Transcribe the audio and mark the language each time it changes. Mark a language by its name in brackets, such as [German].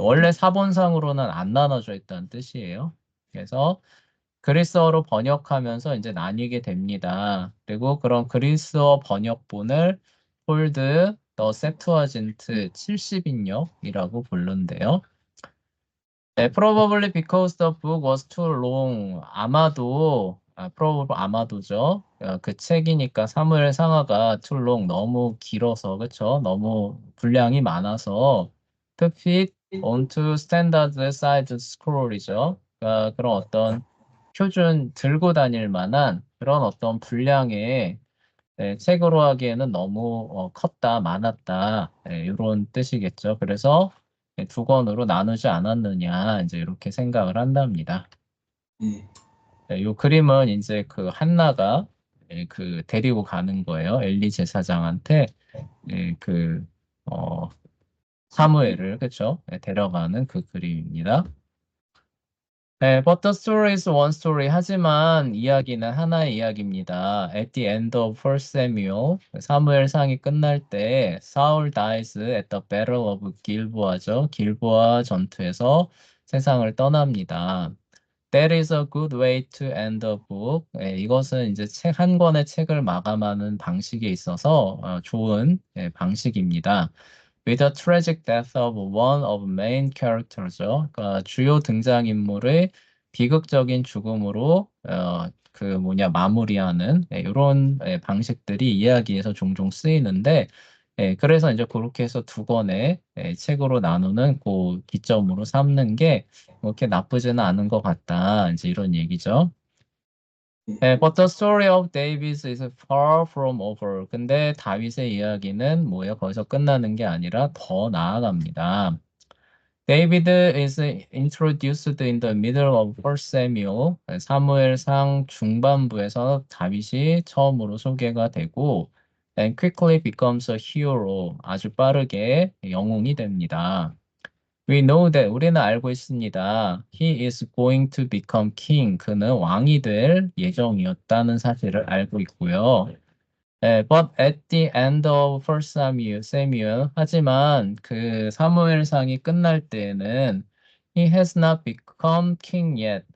[Korean] 원래 사본상으로는 안 나눠져 있다는 뜻이에요. 그래서 그리스어로 번역하면서 이제 나뉘게 됩니다. 그리고 그런 그리스어 번역본을 폴드 더 septuagint 70인역이라고 부른대요. [English] 네, probably because the book was too long. [Korean] 아마도죠. 그 책이니까 사무엘 상하가 [English] too long [Korean] 너무 길어서 그쵸? 너무 분량이 많아서 [English] to fit onto standard size scroll이죠. [Korean] 그러니까 그런 어떤 표준 들고 다닐 만한 그런 어떤 분량의 책으로 하기에는 너무 컸다, 많았다, 이런 뜻이겠죠. 그래서 두 권으로 나누지 않았느냐, 이제 이렇게 생각을 한답니다. 네. 이 그림은 이제 그 한나가 그 데리고 가는 거예요. 엘리 제사장한테 그 사무엘을 그쵸? 데려가는 그 그림입니다. [English] 네, but the story is one story. [Korean] 하지만 이야기는 하나의 이야기입니다. [English] At the end of First Samuel, [Korean] 사무엘상이 끝날 때 [English] Saul dies at the Battle of Gilboa죠. [Korean] 길보아 전투에서 세상을 떠납니다. [English] That is a good way to end the book. [Korean] 이것은 이제 책 한 권의 책을 마감하는 방식에 있어서 좋은 방식입니다. [English] With the tragic death of one of main characters죠. [Korean] 그러니까 주요 등장인물의 비극적인 죽음으로 마무리하는 이런 방식들이 이야기에서 종종 쓰이는데 그래서 이제 그렇게 해서 두 권의 책으로 나누는 그 기점으로 삼는 게 그렇게 나쁘지는 않은 것 같다. 이제 이런 얘기죠. [English] But the story of David is far from over. [Korean] 근데 다윗의 이야기는 뭐예요? 거기서 끝나는 게 아니라 더 나아갑니다. [English] David is introduced in the middle of First Samuel. [Korean] 사무엘상 중반부에서 다윗이 처음으로 소개가 되고, [English] and quickly becomes a hero. [Korean] 아주 빠르게 영웅이 됩니다. [English] We know that [Korean] 우리는 알고 있습니다. [English] He is going to become king. [Korean] 그는 왕이 될 예정이었다는 사실을 알고 있고요. [English] But at the end of First Samuel, [Korean] 하지만 그 사무엘상이 끝날 때에는 [English] He has not become king yet.